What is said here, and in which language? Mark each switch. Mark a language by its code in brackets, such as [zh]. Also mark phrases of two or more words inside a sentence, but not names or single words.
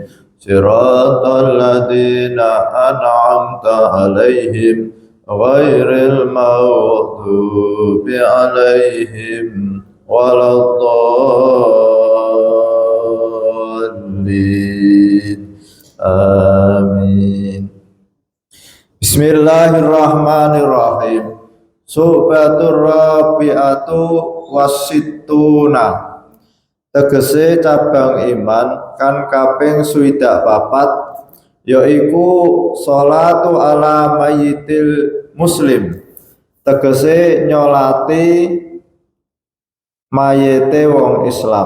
[ar] صراط الذين أنعمت عليهم غير المغضوب عليهم ولا الضالين. Amin. Bismillahirrahmanirrahim. شعبة الرابعة والستون. [jv] Tegese cabang iman kan kaping swidak papat, yaiku [ar] الصلاة على الميت المسلم. [jv] Tegese nyolati mayite wong Islam.